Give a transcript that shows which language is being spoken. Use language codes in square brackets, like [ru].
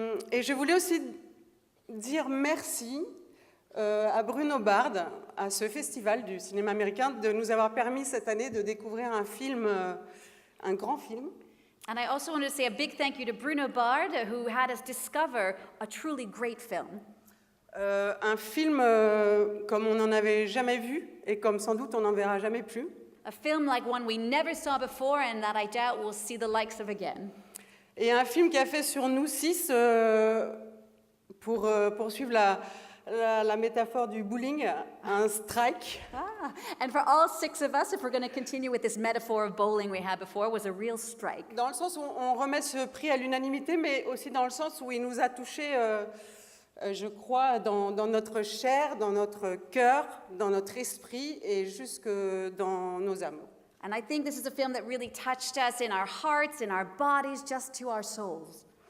[fr] Et je voulais aussi dire merci à Bruno Bard, à ce festival du cinéma américain, de nous avoir permis cette année de découvrir un film, un grand film. [en] And I also want to say a big thank you to Bruno Bard, who had us discover a truly great film. [fr] Un film comme on n'en avait jamais vu et comme sans doute on n'en verra jamais plus. [en] A film like one we never saw before and that I doubt we'll see the likes of again. [fr] Et un film qui a fait sur nous six, pour poursuivre la métaphore du bowling, un strike. [en] And for all six of us, if we're going to continue with this metaphor of bowling we had before, was a real strike. [fr] Dans le sens où on remet ce prix à l'unanimité, mais aussi dans le sens où il nous a touchés, je crois, dans notre chair, dans notre cœur, dans notre esprit et jusque dans nos âmes. [en] And I think this is a film that really touched us in our hearts, in our bodies, just to our souls.